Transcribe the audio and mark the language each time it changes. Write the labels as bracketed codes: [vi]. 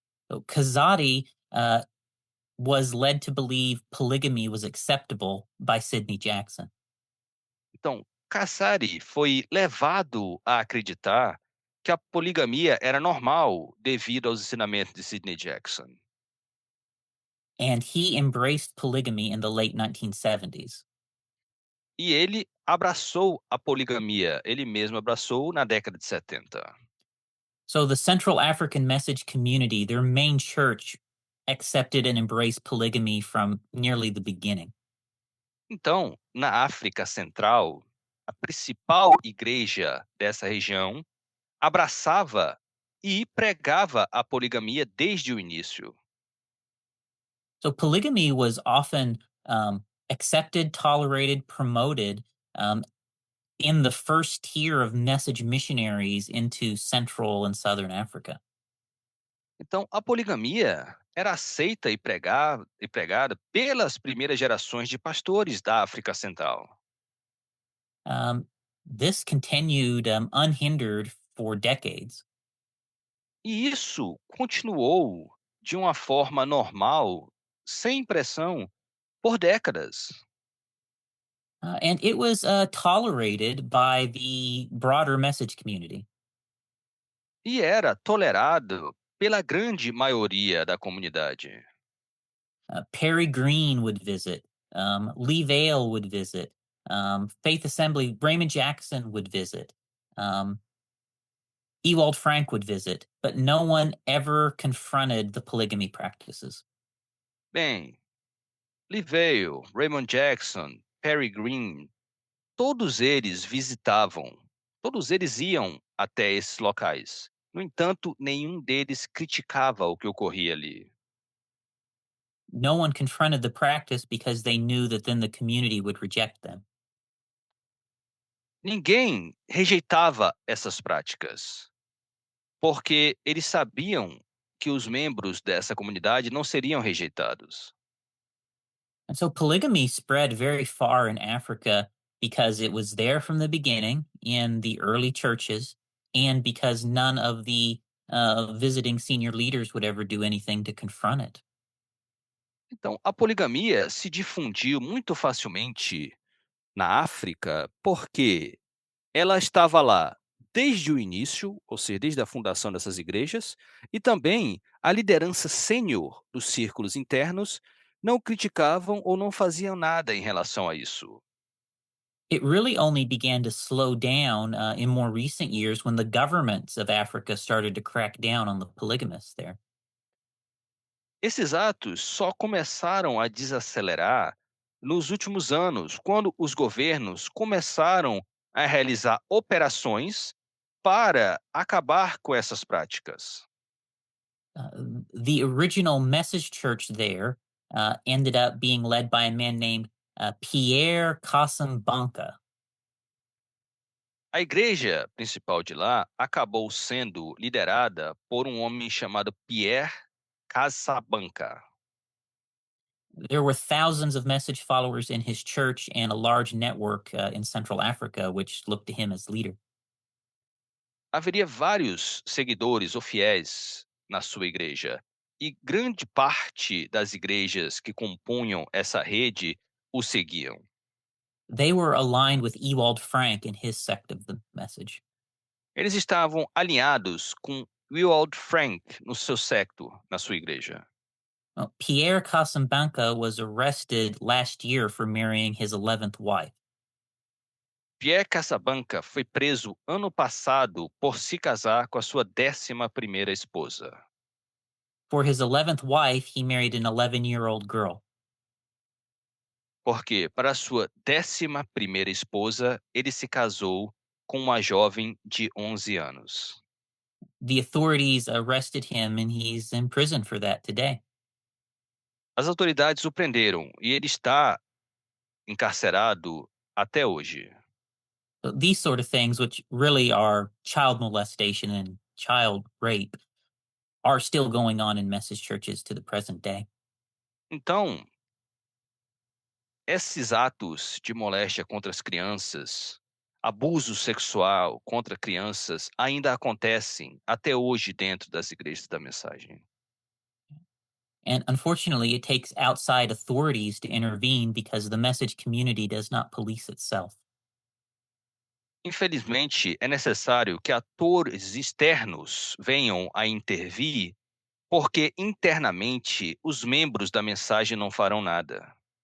[en] So Kazadi was led to believe polygamy was acceptable by Sidney Jackson. [pt] Então, Kasari foi levado a acreditar que a poligamia era normal devido aos ensinamentos de Sidney Jackson. [en] And he embraced polygamy in the late 1970s. [pt] E ele abraçou a poligamia, ele mesmo abraçou na década de 70. [en] So the Central African Message Community, their main church, accepted and embraced polygamy from nearly the beginning. [pt] Então, na África Central, a principal igreja dessa região abraçava e pregava a poligamia desde o início. [en] So polygamy was often accepted, tolerated, promoted in the first tier of message missionaries into Central and Southern Africa. [pt] Então, a poligamia era aceita e pregada pelas primeiras gerações de pastores da África Central. [en] This continued unhindered for decades. [pt] E isso continuou de uma forma normal, sem pressão, por décadas. [en] And it was tolerated by the broader message community. [pt] E era tolerado pela grande maioria da comunidade. [en] Perry Green would visit. Lee Vale would visit. Faith Assembly, Raymond Jackson would visit. Ewald Frank would visit, but no one ever confronted the polygamy practices. [pt] Bem, Lee Vale, Raymond Jackson, Perry Green, todos eles visitavam, todos eles iam até esses locais. No entanto, nenhum deles criticava o que ocorria ali. [en] No one confronted the practice because they knew that then the community would reject them. [pt] Ninguém rejeitava essas práticas, porque eles sabiam que os membros dessa comunidade não seriam rejeitados. [en] And so polygamy spread very far in Africa because it was there from the beginning in the early churches, and because none of the visiting senior leaders would ever do anything to confront it. [pt] Então, a poligamia se difundiu muito facilmente na África porque ela estava lá desde o início, ou seja, desde a fundação dessas igrejas, e também a liderança sênior dos círculos internos não criticavam ou não faziam nada em relação a isso. [en] It really only began to slow down in more recent years when the governments of Africa started to crack down on the polygamists there. [pt] Esses atos só começaram a desacelerar nos últimos anos, quando os governos começaram a realizar operações para acabar com essas práticas. [en] The original message church there ended up being led by a man named Pierre Casambanca. [pt] A igreja principal de lá acabou sendo liderada por um homem chamado Pierre Casabanca. [en] There were thousands of message followers in his church and a large network in Central Africa, which looked to him as leader. [pt] Haveria vários seguidores ou fiéis na sua igreja, e grande parte das igrejas que compunham essa rede o seguiam. [en] They were aligned with Ewald Frank and his sect of the message. [pt] Eles estavam alinhados com Ewald Frank no seu secto, na sua igreja. [en] Well, Pierre Casambanca was arrested last year for marrying his 11th wife. [pt] Pierre Casabanca foi preso ano passado por se casar com a sua 11ª esposa. [en] For his 11th wife, he married an 11-year-old girl. [pt] Porque para a sua 11ª esposa, ele se casou com uma jovem de 11 anos. [en] The authorities arrested him and he's in prison for that today. [pt] As autoridades o prenderam e ele está encarcerado até hoje. [en] So these sort of things, which really are child molestation and child rape, are still going on in message churches to the present day. [pt] Então, esses atos de moléstia contra as crianças, abuso sexual contra crianças, ainda acontecem até hoje dentro das igrejas da mensagem. [en] And unfortunately, it takes outside authorities to intervene because the message community does not police itself. [pt] Infelizmente, é necessário que atores externos venham a intervir, porque internamente os membros da mensagem não farão nada.